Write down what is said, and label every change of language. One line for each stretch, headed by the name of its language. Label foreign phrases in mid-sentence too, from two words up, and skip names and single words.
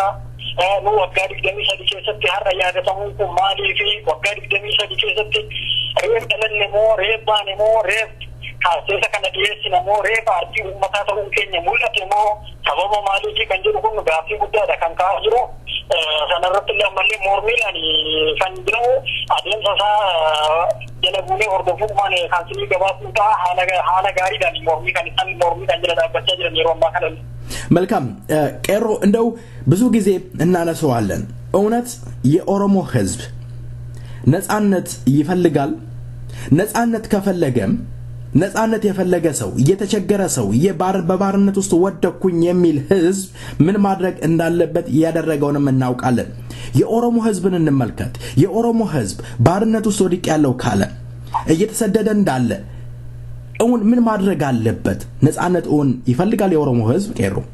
Oromo: Nu waggaa 23 keessatti har'a yaadatamuun kun maalii fi waggaa 23 keessatti reef dhalanne moo reef baane moo reef kaaseessa kana dhiyeessina moo reef aartii uummataa ta'uun keenya mul'ate moo sababa maaliifi kan jedhu kun gaaffii guddaadha kan ka'aa jiru. Sanarratti illee ammallee mormiidhaan kan jiru adeemsa isaa jala buunee hordofuudhaan kan sinii gabaasuu ta'a haala gaariidhaan mormii kan isaan mormiidhaan jala dhaabbachaa jiran yeroo ammaa kana.
Amharic: መልካም ቄሮ እንደው ብዙ ጊዜ እናነሳዋለን እውነት የኦሮሞ ህዝብ ነፃነት ይፈልጋል ነፃነት ከፈለገም ነፃነት የፈለገ ሰው የተቸገረ ሰው በባርነት ውስጥ ወደኩኝ የሚል ህዝብ ምን ማድረግ እንዳለበት ያደረገውንም እናውቃለን የኦሮሞ ህዝብን እንመልከት የኦሮሞ ህዝብ ባርነት ውስጥ ወድቅ ያለው ካለ እየተሰደደ እንዳለ እውን ምን ማድረግ አለበት ነፃነት እውን ይፈልጋል የኦሮሞ ህዝብ ቄሮ